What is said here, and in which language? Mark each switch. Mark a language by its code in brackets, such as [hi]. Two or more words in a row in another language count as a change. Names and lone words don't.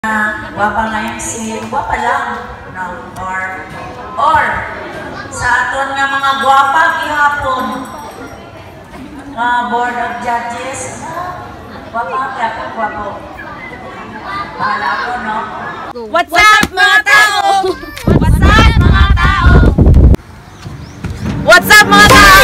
[tl] Guwapa ngayon si guwapa lang no? [hil] Or sa aton nga mga guwapa gihapon nga [en] board of judges [hil] guwapa kaya ko guwapo bahala ko no. [en] What's up [tl] mga tao? [en] What's up [tl] mga tao? [en] What's up [tl] mga tao?